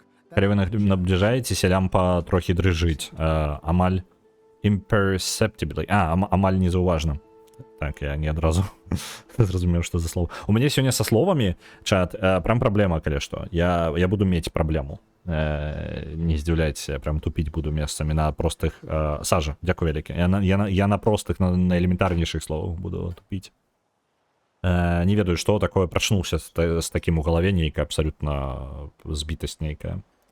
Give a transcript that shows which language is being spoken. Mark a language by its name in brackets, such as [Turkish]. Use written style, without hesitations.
[Belarusian] Калі вы набліжаецеся, лямпа трохі дрыжыць. Амаль imperceptibly. Амаль незаўважна. Так, я не адразу зразумеў, [Russian] что за слово. У меня сегодня со словами, чат, прям проблема, [Belarusian] калі што. Я буду мець праблему. Не здзіўляйцеся, прям тупіць буду месцамі на простых... Сажа, дзякую вялікі. Я на простых, на элементарнейшых словах буду тупіць. Не ведаю, [Russian] что такое, [Belarusian] прачнуўся с таким у галаве, нейкая абсолютно збітасць нейкая.